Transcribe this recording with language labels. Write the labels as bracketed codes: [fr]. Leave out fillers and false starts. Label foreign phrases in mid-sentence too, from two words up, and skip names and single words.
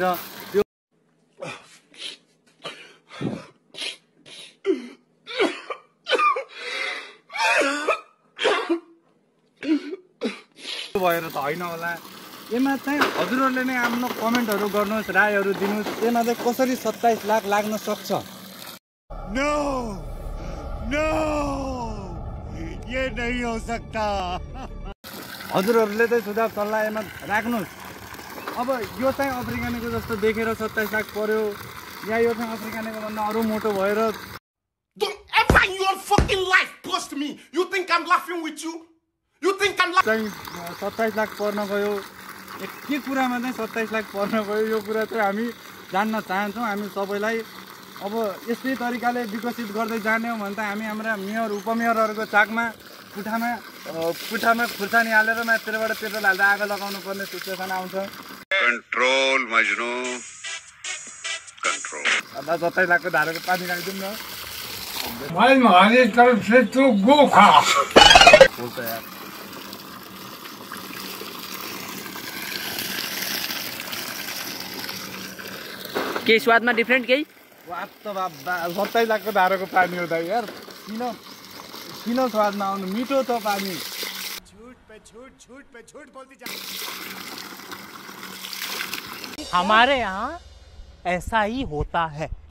[ne] त्यो भएर त होइन होला। यसमा चाहिँ हजुरहरूले नै आफ्नो कमेन्टहरू गर्नुहोस्, रायहरू दिनुहोस्। यसमा चाहिँ कसरी 27 लाख लाग्न सक्छ? [en] no no [hi] ये नहीं हो सकता। [ne] हजुरहरूले चाहिँ सुझाव सल्लाह यसमा राख्नुहोस्। अब यो चाहिँ अफ्रिकानेको जस्तो देखेर 27 लाख पर्यो या यो चाहिँ अफ्रिकानेको भन्दा अरू मोटो भएर चाहिँ 27 लाख पर्न गयो। के कुरामा चाहिँ 27 लाख पर्न गयो यो कुरा चाहिँ हामी जान्न चाहन्छौँ। हामी सबैलाई अब यस्तै तरिकाले विकसित गर्दै जाने हो भने त हामी हाम्रा मेयर उपमेयरहरूको चाकमा पुठामा खुर्सानी हालेर माथिबाट पेट्रोल हाल्दा आगो लगाउनु पर्ने सिचुएसन आउँछ। [en] control Majnu control. [ne] अब 27 लाखको धाराको पानी खाइदिउँ न। [hi] भाई हमारी तरफ से तू गो खा। [ne] बोल्छ यार। के स्वादमा डिफरेन्ट केही? स्वाद त 27 लाखको धाराको पानी हो दाइ यार। किन स्वादमा आउनु, मिठो छ पानी। [hi] झूठ पे झूठ बोलती जा। हमारे यहाँ ऐसा ही होता है।